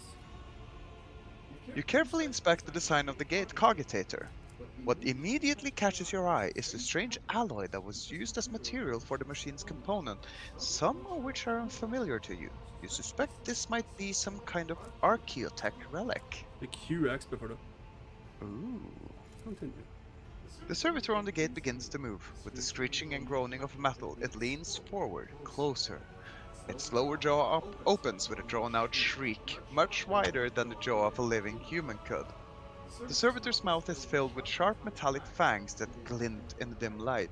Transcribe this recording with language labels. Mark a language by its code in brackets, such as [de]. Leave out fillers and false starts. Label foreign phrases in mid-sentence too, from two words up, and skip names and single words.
[en] You carefully inspect the design of the gate cogitator. What immediately catches your eye is the strange alloy that was used as material for the machine's component, some of which are unfamiliar to you. You suspect this might be some kind of archaeotech relic. [no] Fikk 20 XP for det. Ooh. [en] Continue. The servitor on the gate begins to move. With the screeching and groaning of metal, it leans forward, closer. Its lower jaw opens with a drawn-out shriek, much wider than the jaw of a living human could. The servitor's mouth is filled with sharp metallic fangs that glint in the dim light.